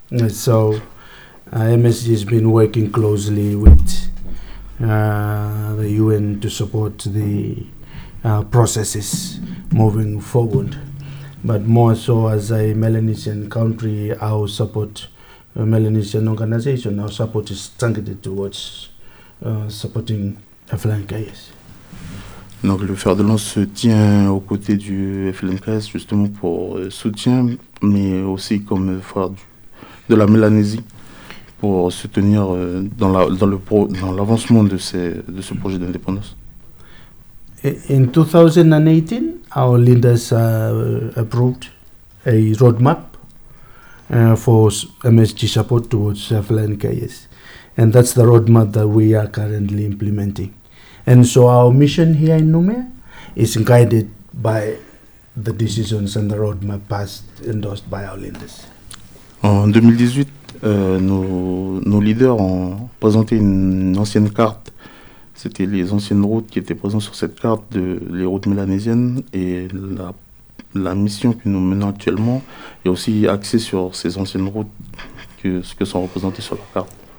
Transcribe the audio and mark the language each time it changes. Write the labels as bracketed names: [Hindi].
[English] So, MSG has been working closely with the UN to support the processes moving forward. But more so as a Melanesian country, our support, a Melanesian organization, our support is targeted towards supporting FLNKS. [French] Donc le fer de lance se tient aux côtés du FLNKS justement pour soutien, mais aussi comme fer de la Mélanésie pour soutenir dans l'avancement de ce projet d'indépendance. [English] In 2018, our leaders approved a roadmap for MSG support towards FLNKS. And that's the roadmap that we are currently implementing. And so our mission here in Noumea is guided by the decisions and the roadmap passed endorsed by our leaders. [French] En 2018, nos leaders ont présenté une ancienne carte. C'était les anciennes routes qui étaient présentes sur cette carte, les routes mélanésiennes, et la mission que nous menons actuellement est aussi axée sur ces anciennes routes que sont représentées sur la carte.